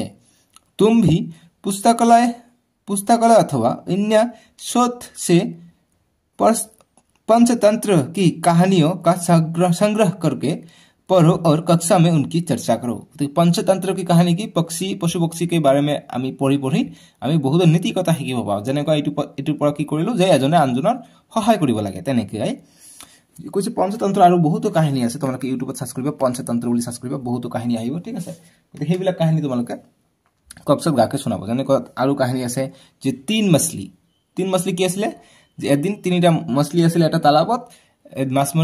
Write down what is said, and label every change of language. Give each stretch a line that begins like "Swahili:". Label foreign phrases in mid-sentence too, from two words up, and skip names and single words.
Hindi: तुम भी पुस्तकालय अथवा अन्य स्रोत से पंचतंत्र की कहानियों का संग्रह करके पढ़ो और कक्षा में उनकी चर्चा करो। तो पंचतंत्र की कहानी की पशु पक्षी के बारे में
Assamese: আমি পঢ়ি আমি বহুত নীতি কথা শিকিব পাও। যেনেকা এটুৰ পৰা কি কৰিলো যে এজনে আনজনৰ সহায় কৰিব লাগে তেনেকৈ কৈছে। पंचतंत्र আৰু বহুত কাহিনী আছে, তোমালোকে ইউটিউবত সার্চ কৰিবা पंचतंत्र বুলি সার্চ কৰিবা, বহুত কাহিনী আহিব। ঠিক আছে, গতি সেইবিলাক কাহিনী তোমালোকে কক্সত গাকে শুনাব। যেনেকৈ আৰু কাহিনী আছে যে 3 मछली কি আছিল যে এদিন 3টা मछली আছিল এটা তালাবত, মাছমৰীয়াই আহিছিলে।